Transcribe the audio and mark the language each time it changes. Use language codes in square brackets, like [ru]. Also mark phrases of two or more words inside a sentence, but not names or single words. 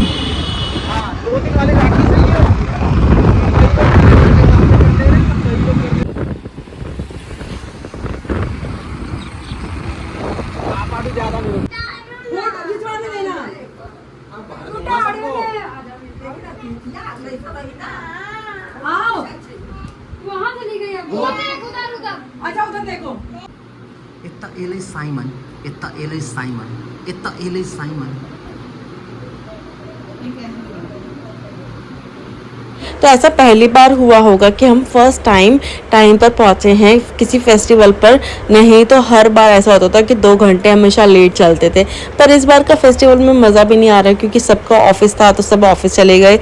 [hi] हाँ, 2 दिन वाले राखी सही है। आप अभी ज़्यादा नहीं आओ वहाँ चली गई अब उधर अच्छा उधर देखो Etta ele Simon, etta ele Simon, etta ele Simon. तो ऐसा पहली बार हुआ होगा कि हम [en] first time [hi] पर पहुँचे हैं किसी फेस्टिवल पर। नहीं तो हर बार ऐसा होता था कि 2 घंटे हमेशा लेट चलते थे। पर इस बार का फेस्टिवल में मज़ा भी नहीं आ रहा, क्योंकि सबका ऑफिस था तो सब ऑफिस चले गए।